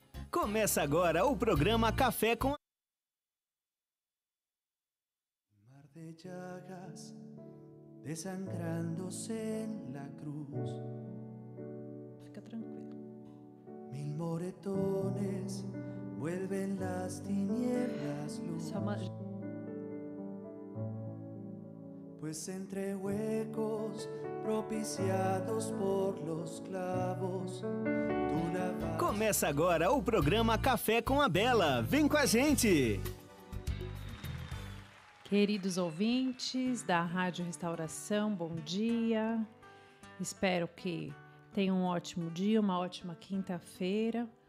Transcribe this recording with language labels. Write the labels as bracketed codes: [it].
[pt] Começa agora o programa Café com... [es] Mar de llagas desangrándose en la cruz. [pt] Fica tranquilo. [es] 1000 moretones vuelven las tinieblas luz. Pues entre huecos propiciados por los clavos. [pt] Começa agora o programa Café com a Bela. Vem com a gente! Queridos ouvintes da Rádio Restauração, bom dia. Espero que tenham um ótimo dia, uma ótima quinta-feira.